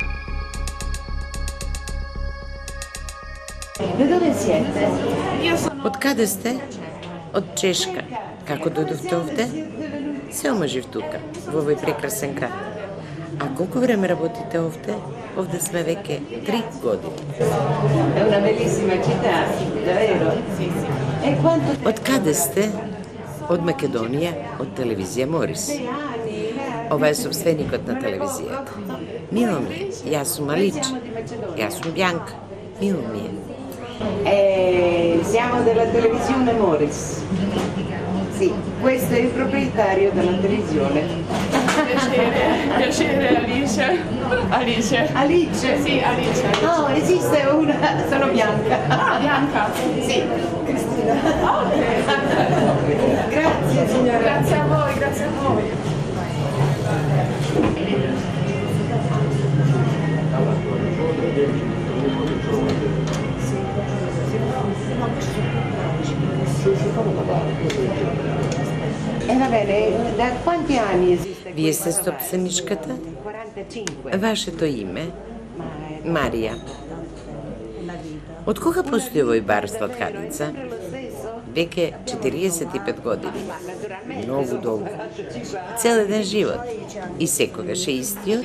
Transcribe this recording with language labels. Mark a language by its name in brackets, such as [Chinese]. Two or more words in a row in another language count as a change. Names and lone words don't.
[Macedonian] Од каде сте? Од Чешка. Како дојдовте овде? Се омажив тука, во овој прекрасен град. А колку време работите овде? Овде сме веќе 3 години. [Italian] È una bellissima città, davvero? Sì. [Macedonian] Од каде сте? Од Македонија, од телевизија Морис. Ова е собственикот на телевизијата. Мило ми е, јас сум Алич. Јас сум Бјанка. Мило ми е. [Italian] Siamo della televisione Moris. Sì, questo è il proprietario della televisione. Piacere Alice. Alice. Alice? Sì, Alice. No, esiste una, sono Bianca. Ah, Bianca. Sì, Cristina. Ah, ok. Grazie signora. Grazie a voi, grazie a voi. Va bene, da quanti anni esiste? [Macedonian] Вие сте собственичката? 45. Вашето име? Марија. Од кога постои овој бар сладкарница? Веќе 45 години. Многу долго. Цел еден живот. И секогаш е истиот.